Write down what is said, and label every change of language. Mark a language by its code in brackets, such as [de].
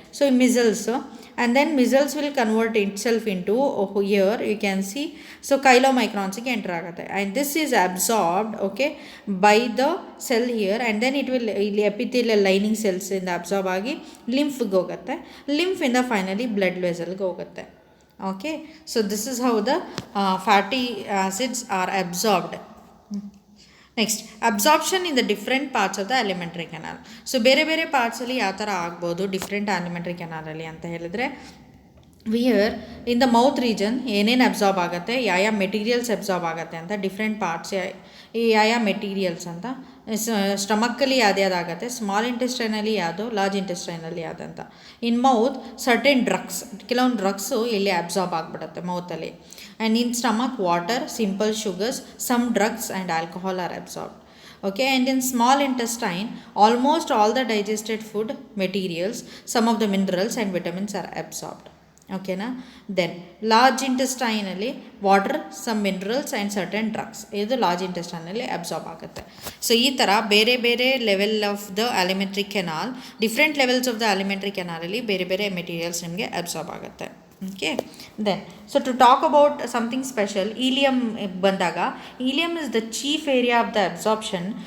[en] so ಈ micelles, and then micelles will convert itself into here you can see, [kn] so ಕೈಲೋಮೈಕ್ರಾನ್ಸಿಗೆ enter ಆಗುತ್ತೆ, [en] and this is absorbed okay by the cell here, and then it will [kn] ಇಲ್ಲಿ epithelial lining ಸೆಲ್ಸಿಂದ absorb ಆಗಿ ಲಿಂಫ್ಗೆ ಹೋಗುತ್ತೆ, ಲಿಂಫಿಂದ finally blood ವೆಸಲ್ಗೆ ಹೋಗುತ್ತೆ. [en] Okay, so this is how the fatty acids are absorbed. Next, absorption in the different parts of the alimentary canal. [kn] So ಬೇರೆ parts ಅಲ್ಲಿ ಯಾವ ಥರ ಆಗ್ಬೋದು different alimentary canal ಅಲ್ಲಿ ಅಂತ ಹೇಳಿದ್ರೆ, [en] where in the mouth region [kn] ಏನೇನು ಅಬ್ಸಾರ್ಬ್ ಆಗುತ್ತೆ, ಯಾವ ಮೆಟೀರಿಯಲ್ಸ್ ಅಬ್ಸಾರ್ಬ್ ಆಗುತ್ತೆ ಅಂತ ಡಿಫ್ರೆಂಟ್ ಪಾರ್ಟ್ಸ್, ಈ ಯಾವ ಮೆಟೀರಿಯಲ್ಸ್ ಅಂತ. ಸ್ಟಮಕ್ಕಲ್ಲಿ ಯಾವುದಾಗುತ್ತೆ, ಸ್ಮಾಲ್ ಇಂಟೆಸ್ಟೈನಲ್ಲಿ ಯಾವುದು, ಲಾರ್ಜ್ ಇಂಟೆಸ್ಟೈನಲ್ಲಿ ಯಾವುದು ಅಂತ. [en] in mouth certain drugs, [kn] ಕೆಲವೊಂದು ಡ್ರಗ್ಸು ಇಲ್ಲಿ ಅಬ್ಸಾರ್ಬ್ ಆಗಿಬಿಡುತ್ತೆ ಮೌತಲ್ಲಿ. [en] And in stomach water, simple sugars, some drugs and alcohol are absorbed. Okay, and in small intestine almost all the digested food materials, some of the minerals and vitamins are absorbed. [kn] ಓಕೆನಾ. Then large ಇಂಟೆಸ್ಟೈನಲ್ಲಿ water, some minerals and certain drugs, ಇದು large ಇಂಟೆಸ್ಟೈನಲ್ಲಿ absorb ಆಗುತ್ತೆ. So ಈ ಥರ ಬೇರೆ level of the ಅಲಿಮೆಂಟ್ರಿ canal, different levels of the ಅಲಿಮೆಂಟ್ರಿ ಕೆನಾಲಲ್ಲಿ ಬೇರೆ materials ನಿಮಗೆ absorb ಆಗುತ್ತೆ. [en] okay, then so to talk about something special, [kn] ಈಲಿಯಮ್ ಬಂದಾಗ, [en] Ileum is the chief area of the absorption.